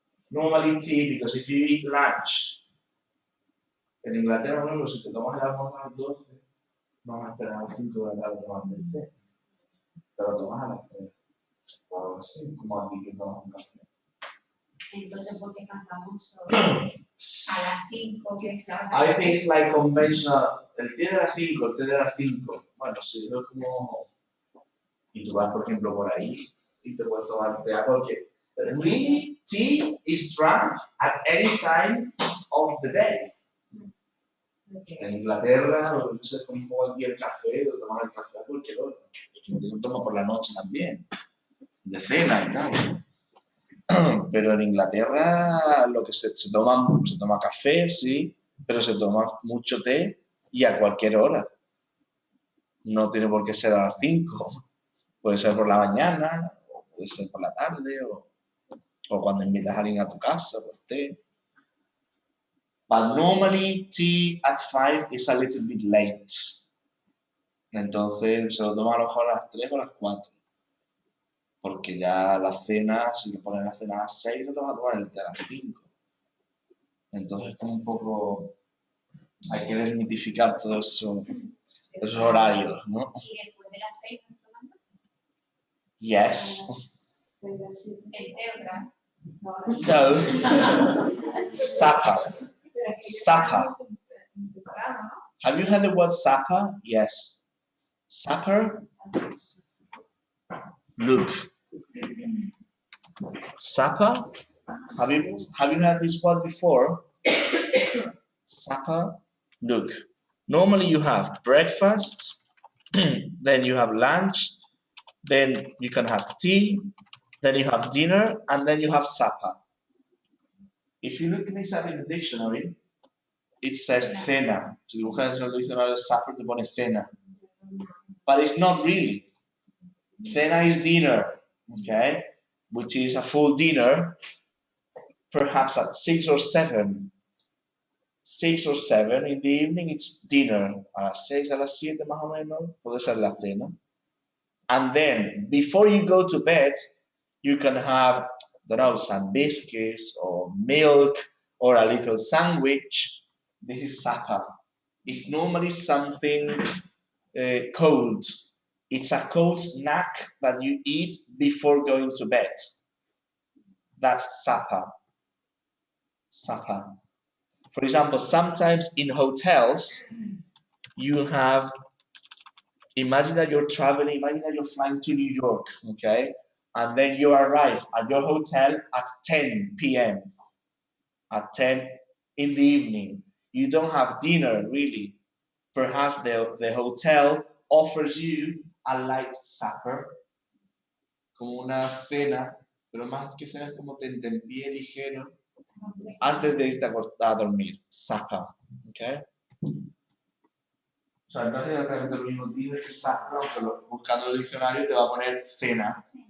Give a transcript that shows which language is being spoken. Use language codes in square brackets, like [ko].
[en] Normally tea, because if you eat lunch, [es] en Inglaterra, por ejemplo, si te tomas el almuerzo a las 12, no vas a esperar a las 5 de la tarde tomando el té. Te lo tomas a las 3. O así, como aquí que tomas un café. Entonces, ¿por qué cantamos a las 5? [en] I think it's like conventional. [es] El té de las 5, el té de las 5. Bueno, si no es como. Y tú vas, por ejemplo, por ahí y te puedes tomar té a cualquier. [en] Really, tea is drunk at any time of the day. [es] En Inglaterra, no sé cómo cualquier café, o tomar el café a cualquier hora. Yo tomo por la noche también, de cena y tal. Pero en Inglaterra lo que se toma café, sí, pero se toma mucho té y a cualquier hora. No tiene por qué ser a las 5. Puede ser por la mañana, o puede ser por la tarde, o cuando invitas a alguien a tu casa, pues té. [en] But normally tea at 5 is a little bit late. [es] Entonces se lo toma a lo mejor a las 3 o a las 4. Porque ya la cena, si te ponen la cena a las 6, no te vas a tomar el té a las 5. Entonces es como un poco Hay que desmitificar todos esos horarios, ¿no? Y después de las 6 nos tomamos [en] Yes. [es] el té otra. [en] No. Supper. Supper. Have you heard the word supper? Yes. Supper. Look. Supper. Have you heard this word before? Supper. Look. Normally you have breakfast, then you have lunch, then you can have tea, then you have dinner, and then you have supper. If you look this up in the dictionary, it says cena. [es] Si dibujas en el diccionario supper, te pone cena. [en] But it's not really. Cena is dinner, okay? Which is a full dinner, perhaps at 6 or 7. 6 or 7 in the evening, it's dinner. [es] A las 6, a las 7 más o menos, puede ser la cena. [en] And then, before you go to bed, you can have, I don't know, some biscuits or milk or a little sandwich. This is supper. It's normally something cold. It's a cold snack that you eat before going to bed. That's supper. Supper. For example, sometimes in hotels, you have, imagine that you're traveling, imagine that you're flying to New York, okay? And then you arrive at your hotel at 10 p.m. At 10 in the evening. You don't have dinner, really. Perhaps the hotel offers you a light supper, [es] como una cena, pero más que cena es como tentempié ligero, antes de irte a dormir. [en] Supper, okay? [es] O sea, no es exactamente lo mismo dinner que supper, aunque buscando el diccionario te va a poner cena.